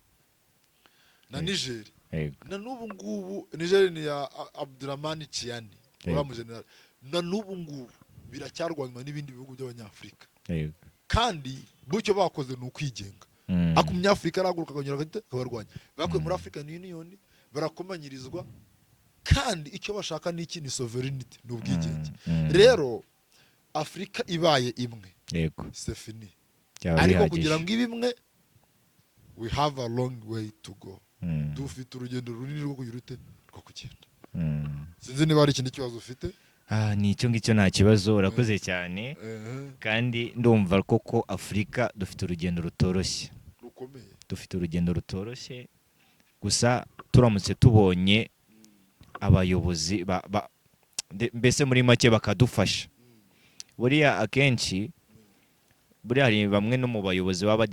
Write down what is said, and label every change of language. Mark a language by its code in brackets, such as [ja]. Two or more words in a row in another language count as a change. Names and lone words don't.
[rw] Niger na n'ubu ngubu Niger ni ya Abdurrahman Chiani uramu general na n'ubu ngubu biracyarwanywa n'ibindi bihugu by'abanyafrika kandi bucyo bakoze ni ukwigenga umunyafrika araguruka akanyura akabarwanya bakuye muri African Union barakomanyirizwa kandi icyo bashaka ni iki ni sovereignty n'ubwigenge rero Afrika ibaye imwe yego [fr] c'est fini [rw] ariko kugira ngo ibimwe [en] we have a long way to go [rw] dufite urugendo runini rwo kugira ute rwo kugenda sinzi niba ari ikindi kibazo ufite ni icyo ngicyo nta kibazo urakoze cyane kandi ndumva koko Afrika dufite urugendo rutoroshye rukomeye dufite urugendo rutoroshye gusa turamutse tubonye abayobozi mbese muri make bakadufasha buriya akenshi buriya hari bamwe no mu bayobozi